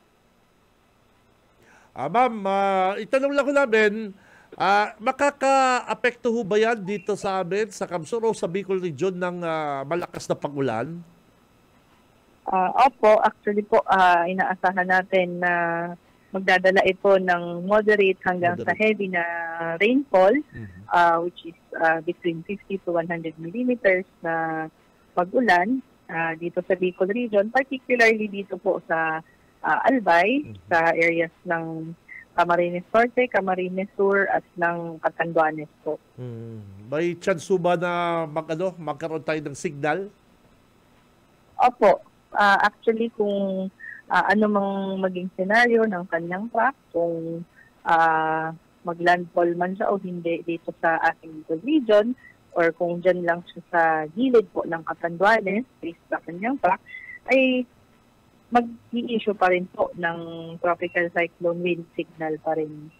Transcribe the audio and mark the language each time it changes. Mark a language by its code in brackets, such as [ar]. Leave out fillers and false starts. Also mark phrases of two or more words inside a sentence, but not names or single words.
[tl] Ma'am, itanong lang ko namin, makaka-apekto ho ba yan dito sa amin, sa Kamsuro, sa Bicol Region ng malakas na pag-ulan? Opo, actually po, inaasahan natin na magdadala ito ng moderate hanggang sa heavy na rainfall, [en] which is between 50 to 100 millimeters [tl] na pag-ulan dito sa Bicol Region, particularly dito po sa Albay, sa areas ng Camarines Norte, Camarines Sur at ng Catanduanes po. May chance ba na magkaroon tayo ng signal? Opo. Actually, kung ano mang maging senaryo ng kanyang track, kung maglandfall man siya o hindi dito sa ating region, or kung dyan lang siya sa gilid po ng Catanduanes, based sa kanyang track, ay mag-i-issue pa rin po ng [en] tropical cyclone wind signal [tl] pa rin.